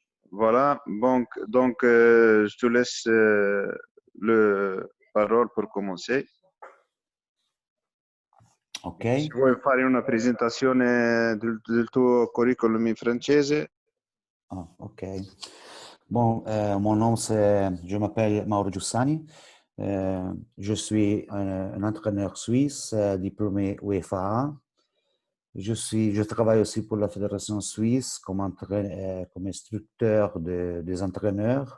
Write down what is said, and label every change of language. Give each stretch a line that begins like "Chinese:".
French: Voilà, donc je te laisse le parole pour commencer. Ok.
Italian: Se vuoi fare una presentazione del tuo curriculum in francese. Ah, ok.
French: Bon, mon nom je m'appelle Mauro Giussani. Je suis un entraîneur suisse diplômé UEFA. Je travaille aussi pour la Fédération suisse comme instructeur des entraîneurs.